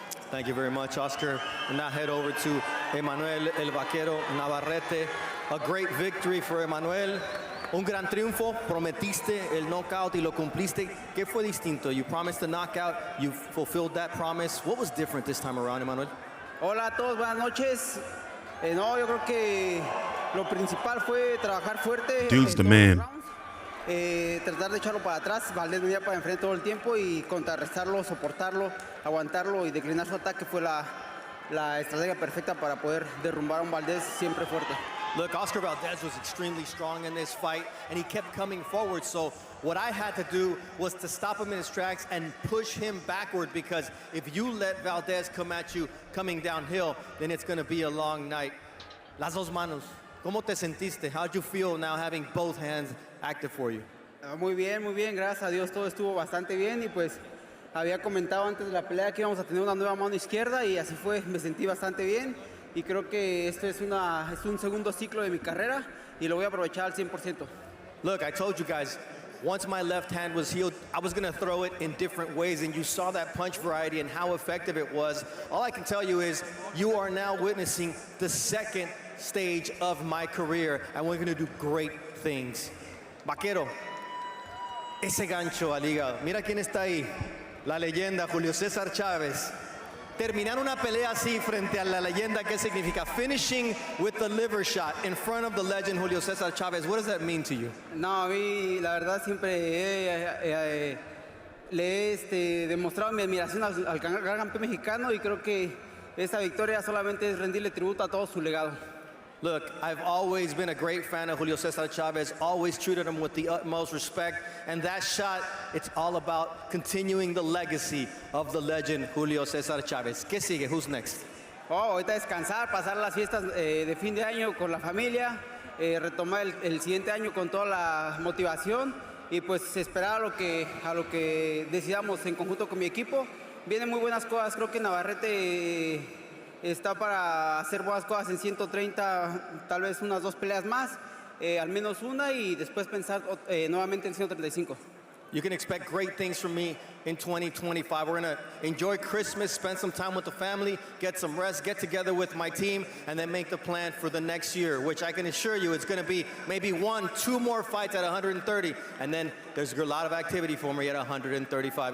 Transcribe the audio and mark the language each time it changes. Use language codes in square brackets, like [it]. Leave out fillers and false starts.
[en] Thank you very much, Oscar. And now head over to Emmanuel El Vaquero Navarrete. A great victory for Emmanuel. [es] Un gran triunfo. Prometiste el knockout y lo cumpliste. ¿Qué fue distinto? [en] You promised the knockout. You fulfilled that promise. What was different this time around, Emmanuel? [es] Hola a todos, buenas noches. No, yo creo que lo principal fue trabajar fuerte. Dude's the todos los rounds. Tratar de echarlo para atrás. Valdez venía para enfrente todo el tiempo y contrarrestarlo, soportarlo, aguantarlo y declinar su ataque fue la estrategia perfecta para poder derrumbar a un Valdez siempre fuerte. [en] Look, Oscar Valdez was extremely strong in this fight, and he kept coming forward. So what I had to do was to stop him in his tracks and push him backward, because if you let Valdez come at you coming downhill, then it's going to be a long night. [es] Las dos manos. ¿Cómo te sentiste? [en] How'd you feel now having both hands active for you? [es] Muy bien, gracias a Dios todo estuvo bastante bien y pues había comentado antes de la pelea que íbamos a tener una nueva mano izquierda y así fue, me sentí bastante bien y creo que esto es un segundo ciclo de mi carrera y lo voy a aprovechar al 100%. [en] Look, I told you guys, once my left hand was healed, I was going to throw it in different ways, and you saw that punch variety and how effective it was. All I can tell you is you are now witnessing the second stage of my career, and we're going to do great things. [es] Vaquero, ese gancho al hígado. Mira quién está ahí, la leyenda Julio César Chávez. Terminar una pelea así frente a la leyenda, ¿qué significa? [en] Finishing with the liver shot in front of the legend Julio César Chávez. What does that mean to you? [es] No, a mí la verdad siempre le he demostrado mi admiración al gran campeón mexicano y creo que esta victoria solamente es rendirle tributo a todo su legado. [en] Look, I've always been a great fan of Julio César Chávez, always treated him with the utmost respect, and that shot, it's all about continuing the legacy of the legend Julio César Chávez. [es] ¿Qué sigue? [en] Who's next? [es] Ahorita descansar, pasar las fiestas de fin de año con la familia, retomar el siguiente año con toda la motivación y pues esperar a lo que decidamos en conjunto con mi equipo. Vienen muy buenas cosas, creo que Navarrete está para hacer buenas cosas en 130, tal vez unas 2 peleas más, al menos una y después pensar nuevamente en 135. [en] You can expect great things from me in 2025. We're going to enjoy Christmas, spend some time with the family, get some rest, get together with my team, and then make the plan for the next year, which I can assure you it's going to be maybe 1-2 more fights at 130, and then there's a lot of activity for me at 135.